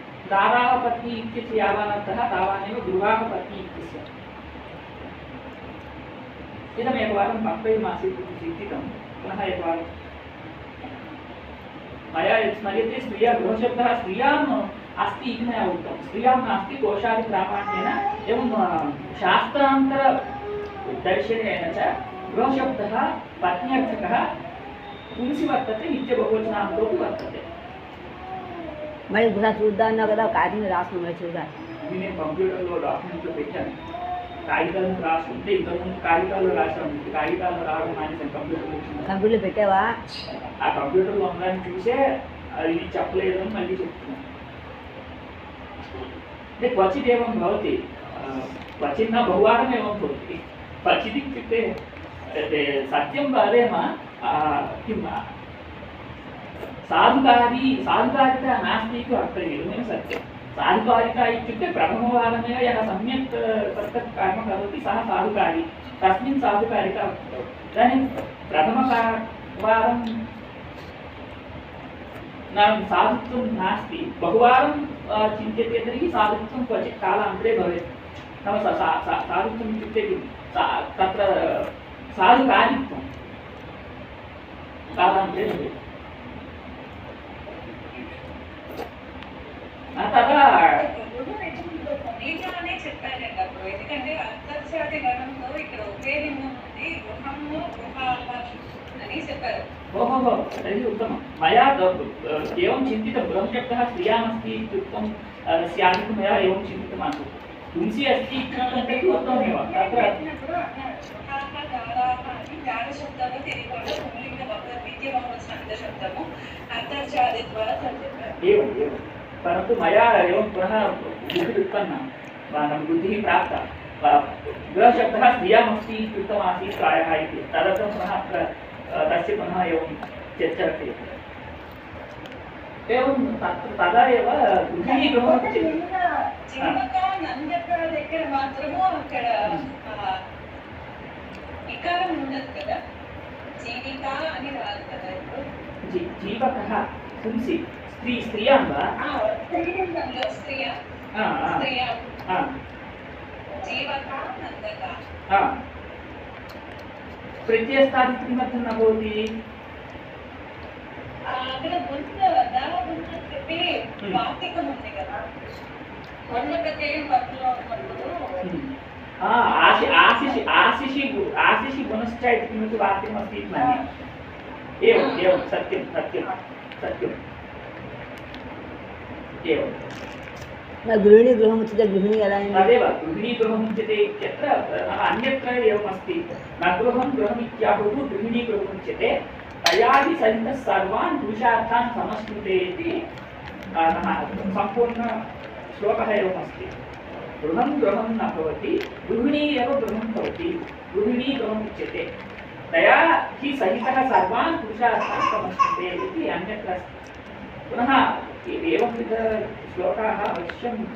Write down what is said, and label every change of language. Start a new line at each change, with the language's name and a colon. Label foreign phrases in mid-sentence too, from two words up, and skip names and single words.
Sanskrit: इत्यस्य यावानर्थः तावानेव गृहाः पत्नी इत्यस्य इदमेकवारं पक्वयमासीत् इति चिन्तितं पुनः एकवारं मया यत् स्मर्यते स्त्रिया गृहशब्दः स्त्रियाम् अस्ति इति मया उक्तं स्त्रियां नास्ति कोशादिप्रामाण्येन एवं शास्त्रान्तरदर्शनेन च गृहशब्दः पत्न्यर्थकः पुंसि वर्तते नित्यबहुवचनान्तोऽपि वर्तते
Telugu: మరి ఇప్పుడు చూద్దాం కదా కాదని రాసుకున్నా చూద్దాం నేను కంప్యూటర్లో డాక్యుమెంట్లో పెట్టాను కాగితాలను రాసుకుంటే ఇంతకుముందు కాగితాల్లో రాసాము కాగితాలు రావడం మానేసాను కంప్యూటర్లో వచ్చింది కంప్యూటర్లో పెట్టావా ఆ కంప్యూటర్లో ఉందని చూసే అది చెప్పలేదు అని మళ్ళీ చెప్తున్నాను అంటే
Sanskrit: క్వచిదేవం భవతి క్వచిన్న బహువారమేవం భవతి క్వచిत् इत्युक्ते सत्यं वदेम किं साधुकारिता नास्ति इति वक्तव्यं सत्यं साधुकारिता इत्युक्ते प्रथमवारमेव यः सम्यक् तत् कर्म करोति सः साधुकारी तस्मिन् साधुकारिता इदानीं प्रथमवारं साधुत्वं नास्ति बहुवारं चिन्त्यते तर्हि साधुत्वं क्वचित् कालान्तरे भवेत् नाम साधुत्वम् इत्युक्ते किं तत्र साधुकारित्वं कालान्तरे भवेत् तदा
Telugu: నీగానే చెప్పారండి అప్పుడు ఎందుకంటే అంతర్జాతి గణంలో ఇక్కడ ఒకే లింగం ఉంది గృహము గృహాల అని చెప్పారు
Sanskrit: ओहो तर्हि उत्तमं मया एवं चिन्तितं गृहशब्दः स्त्रियामस्ति इत्युक्तं स्यादिति मया एवं चिन्तितम् आसीत् पुंसि अस्ति इत्युक्तं तर्हि उत्तममेव तत्र
Telugu: జాడశబ్దాలు తెలియకుండా పుంలింగ నిత్యబహువచనశబ్దము అంతర్జాతి ద్వారా
Sanskrit: एवम् एवं परन्तु मया एवं पुनः बुद्धिः उत्पन्ना बुद्धिः प्राप्ता गृहशब्दः स्त्रियामस्ति इत्युक्तमासीत् प्रायः इति तदर्थं पुनः अत्र तस्य पुनः एवं चर्चा क्रियते एवं तदा एव गृहिणी गृहं
Telugu: జీవకానందక దగ్గర మాత్రము అక్కడ ఇకారం ఉండదు కదా జీవిక అని రాదు కదా ఇప్పుడు
Sanskrit: జీవకः పుంసి స్త్రియాं वा
Telugu: స్త్రీలింగంలో స్త్రియా స్త్రియా జీవక నందక
Sanskrit: प्रत्ययस्थादि किमर्थं न भवति
Telugu: అక్కడ ముందు దాని ముందు చెప్పి వార్తికం ఉంది కదా వర్ణకతేయం పట్టులో ఉన్నప్పుడు
Sanskrit: आशिषि गुणश्च इति किमपि वाक्यमस्ति इति मन्ये एवं सत्यं एवं गृहिणी गृहमुच्यते गृहिणी ఎలా तदेव गृहिणी गृहमुच्यते इत्यत्र अन्यत्र एवमस्ति न गृहं गृहमित्याहुः गृहिणी गृहमुच्यते तयादि सहितः सर्वान् पुरुषार्थान् समश्नुते इति सम्पूर्णश्लोकः एवमस्ति गृहं गृहं न भवति गृहिणी एव गृहं भवति गृहिणी गृहमुच्यते तया हि सहितः सर्वान् पुरुषार्थान् समश्नुते इति अन्यत्र पुनः एवंविध श्लोकाः अवश्यं